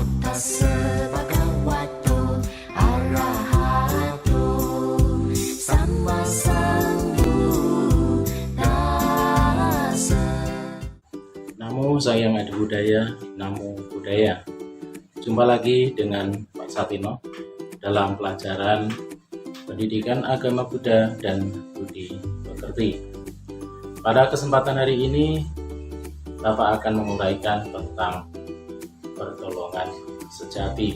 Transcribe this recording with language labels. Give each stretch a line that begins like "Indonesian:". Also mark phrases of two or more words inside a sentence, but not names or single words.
Pali: Tassa bhagavato arahato samma sambuddhassa. Namo Sayang Adi Budaya, Namo Buddhaya.
Indonesian: Jumpa lagi dengan Pak Satino dalam pelajaran Pendidikan Agama Buddha dan Budi Pekerti. Pada kesempatan hari ini, Bapak akan menguraikan tentang pertolongan sejati.